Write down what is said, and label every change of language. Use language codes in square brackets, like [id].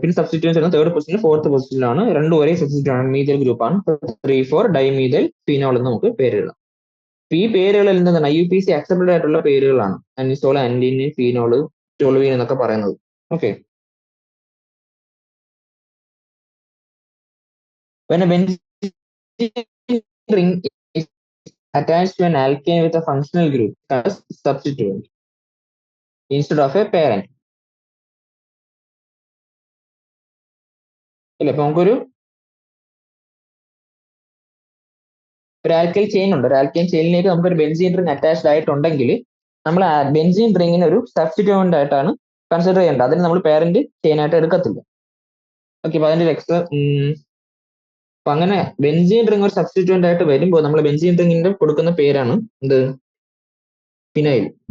[ml] പിന്നെ സബ്സ്റ്റിറ്റ്യൂഷൻസ് വരുന്നത് തേർഡ് പൊസിഷനിൽ ഫോർത്ത് പൊസിഷനിലാണ്. രണ്ടും ഒരേ സബ്സ്റ്റിറ്റ്യൂഷൻ ആണ്, മീതൽ ഗ്രൂപ്പ് ആണ്. 3 4 ഡൈമീതൽ ഫിനോൾ എന്ന് നമുക്ക് പേര് എഴുതാം. ഈ പേരുകൾ എന്താണ് IUPAC അക്സെപ്റ്റഡ് ആയിട്ടുള്ള പേരുകളാണ്. അനിസോൾ, ആന്റിൻ, ഫീനോള്, ടോളുവിൻ എന്നൊക്കെ പറയുന്നത്. Okay. [en] When a benzene ring is attached to an alkane with a functional group as substituent instead of a parent. [ml] ഇല്ല, ഇപ്പൊ നമുക്കൊരു ആൽക്കൈൽ ചെയിൻ ഉണ്ട്. ഒരു ആൽക്കൈൽ ചെയിനിലേക്ക് നമുക്കൊരു ബെൻസീൻ റിംഗ് അറ്റാച്ച്ഡ് ആയിട്ടുണ്ടെങ്കിൽ നമ്മൾ ആ ബെൻസീൻ റിങ്ങിന് ഒരു സബ്സ്റ്റിറ്റ്യൂവന്റ് ആയിട്ടാണ് കൺസിഡർ ചെയ്യേണ്ടത്. അതിന് നമ്മൾ പേരന്റ് ചെയിനായിട്ട് എടുക്കത്തില്ല. ഓക്കെ, അപ്പൊ അതിന്റെ എക്സ്ട്രാ അപ്പൊ അങ്ങനെ ബെൻസീൻ റിംഗ് ഒരു സബ്സ്റ്റിറ്റ്യൂവന്റ് ആയിട്ട് വരുമ്പോൾ നമ്മൾ ബെൻസീൻ റിംഗിന്റെ കൊടുക്കുന്ന പേരാണ് എന്ത്? ഫിനൈൽ.